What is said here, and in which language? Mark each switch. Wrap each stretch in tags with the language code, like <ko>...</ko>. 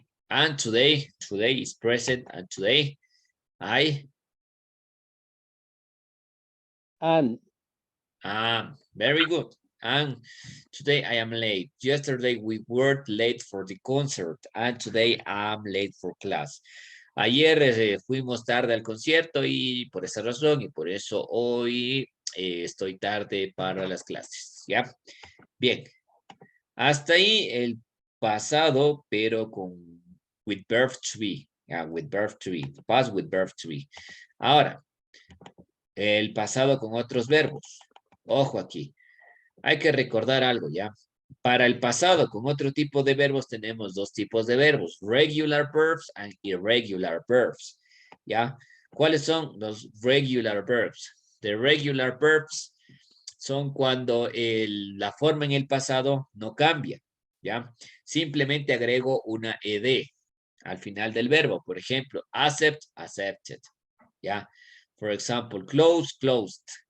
<en>And today is present. And today I And. am very good. And today I am late. Yesterday we were late for the concert. And today I'm late for class.</en> <es>Ayer fuimos tarde al concierto y por esa razón y por eso hoy estoy tarde para las clases. ¿Ya? Bien. Hasta ahí el pasado, pero con with verb to be.</es> <en>Yeah, with verb to be. Past with verb to be.</en> <es>Ahora, el pasado con otros verbos. Ojo aquí. Hay que recordar algo, ¿ya? Para el pasado con otro tipo de verbos tenemos dos tipos de verbos.</es> <en>Regular verbs and irregular verbs.</en> <es>¿Ya? ¿Cuáles son los regular verbs?</es> <en>The regular verbs</en> <es>son cuando la forma en el pasado no cambia, ¿ya? Simplemente agrego una ed al final del verbo. Por ejemplo, accept, accepted, ¿ya?</es> <en>For example, close, closed.</en>